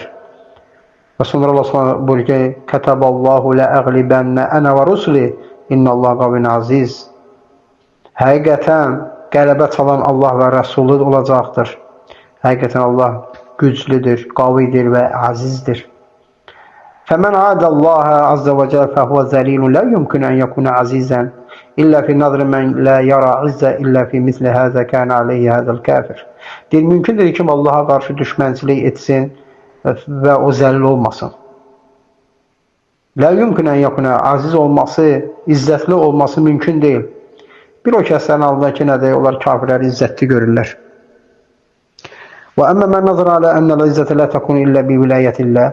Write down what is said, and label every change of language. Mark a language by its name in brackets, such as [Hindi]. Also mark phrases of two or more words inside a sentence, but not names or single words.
[Azerbaijani] Və sonra Allah Subhanahu buyurur ki, [Arabic] "كتب الله لأغلبن أنا ورسلي إن الله قوي عزيز." [Azerbaijani] Həqiqətən qələbə çalan Allah və Rəsulu olacaqdır. Həqiqətən Allah güclüdür, qavidir və azizdir. [Arabic] فَمَنْ عَادَ اللّٰهَ عَزَّ وَجَلَّ فَهُوَ ذَلِيلٌ لَا يُمْكِنُ أَنْ يَكُونَ عَزِيزًا إِلَّا فِي نَظْرِ مَنْ لَا يَرَى عِزَّةً إِلَّا فِي مِثْلِ هَذَا كَانَ عَلَيْهِ هَذَا الْكَافِرُ. [Azerbaijani] Deyir, mümkündür ki, Allah'a qarşı düşmənçilik etsin və o zəlil olmasın. [Arabic] لا يمكن أن يكون عزيزا [Azerbaijani] olması, izzətli olması mümkün deyil. Bir o kəslərin altındakı nədir? Onlar kafirləri izzətli görürlər. [Arabic] Və أما من نظر على أن العزة لا تكون إلا بولاية الله.